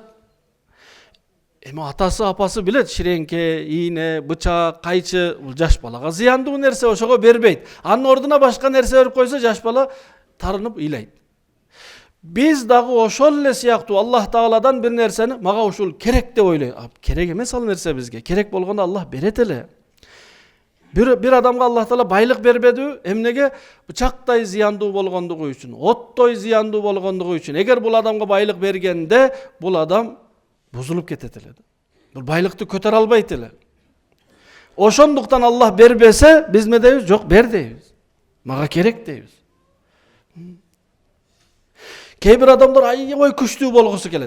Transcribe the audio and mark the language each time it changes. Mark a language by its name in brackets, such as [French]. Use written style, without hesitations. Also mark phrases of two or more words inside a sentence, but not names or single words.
[Kyrgyz] Атасы, апасы билет, ширеңке, ийине, бычак, кайчы, бул жаш балага зыяндуу нерсе, ошого бербейт. Анын ордуна башка нерсе берип койсо, жаш бала тарынып ыйлайт. Биз дагы ошол эле сыяктуу Аллах Тааладан бир нерсени мага ушул керек деп ойлойт. Керек эмес ал нерсе бизге. Керек болгондо Аллах берет эле. Бир адамга Аллах Таала байлык бербеди, эмнеге бычактай зыяндуу болгондугу үчүн, оттой ziyandуу болгондугу үчүн. Эгер бул адамга байлык бергенде, бул адам бузулуп кетет эле. Бул байлыкты көтөрө албайт эле. Ошондуктан Аллах бербесе, биз не дейбиз? Жок, бер дейбиз. Мага керек дейбиз. Кейбир адамдар аябай күчтүү болгусу келет.